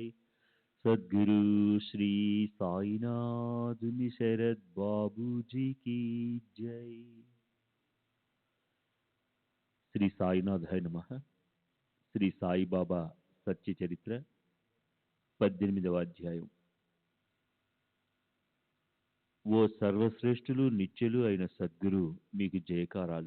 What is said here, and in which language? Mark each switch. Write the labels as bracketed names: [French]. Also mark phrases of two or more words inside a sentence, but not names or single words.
[Hindi] सद्गुरु श्री साईनाथ शरद बाबू जी की जय। [Telugu] శ్రీ సాయినాథాయ నమః. శ్రీ సాయిబాబా సత్య చరిత్ర 18వ అధ్యాయం. ఓ సర్వశ్రేష్ఠులు నిత్యులు అయిన సద్గురు మీకు జయకారాలు.